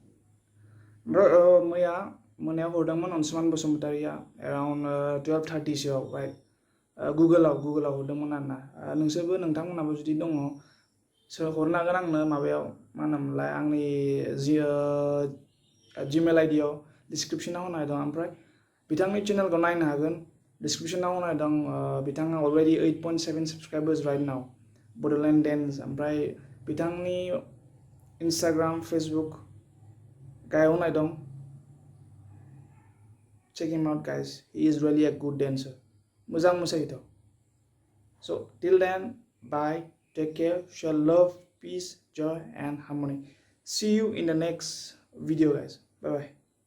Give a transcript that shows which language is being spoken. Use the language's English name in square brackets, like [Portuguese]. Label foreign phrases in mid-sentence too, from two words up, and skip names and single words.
[Bodo] मैया मोनायाव हरदोंमोन अनसुमान बसुमतारिया around 12:30 सोआव right गुगोलाव हरदोंमोन आरोना. नोंसोरबो नोंथांमोनाबो जुदि दङ सोर हरनो हागोन आंनो माबायाव मा होनोमोनलाय आंनि Gmail आइडियाव डिसक्रिप्शनाव होनाय दं. ओमफ्राय बिथांनि चेनेलखौ नायनो हागोन. डिसक्रिप्शनाव होनाय दं. [English] बिथाङा अलरेडि 8.7 subscribers right now. Bodoland Dance. [Bodo] ओमफ्राय बिथांनि Instagram, Facebook गायाव होनाय दं. [English] Check him out guys. He is really a good dancer. [Bodo] मोजां मोसायोथ'. [English] So till then, bye, take care, share love, peace, joy, and harmony. See you in the next video, guys. Bye bye.